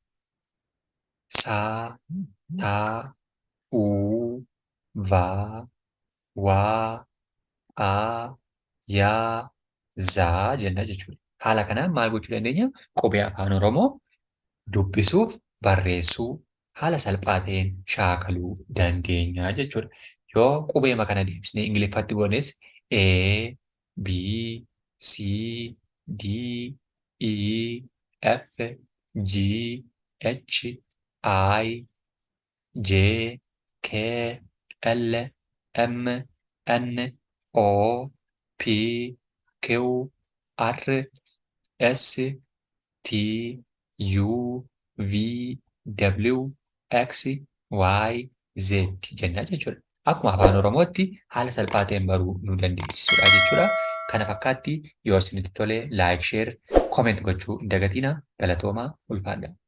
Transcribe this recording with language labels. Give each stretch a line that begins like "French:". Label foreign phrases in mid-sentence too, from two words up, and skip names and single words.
Oromo: saa, taa, uu, vaa, waa, aa, yaa, zaa jenna jechuudha. Haala kanaan maal gochuu dandeenya? Qubee afaan Oromoo dubbisuuf barreessuu haala salphaa ta'een shaakaluu dandeenya jechuudha. Yoo qubeema kana deebisnee Ingiliffatti goones A, B,
English: C, D, E, F, G, H, I, J, K, L, M, N, O, P, Q, R, S, T, U, V, W, X, Y, Z
Oromo: jennaa jechuudha. Akkuma afaan Oromootti haala salphaa ta'een baruu nu dandeessisudha jechuudha. Kana fakkaatti yoo isinitti tole laayik, sheer, kooment gochuu hin dagatinaa. Galatoomaa ulfaadha.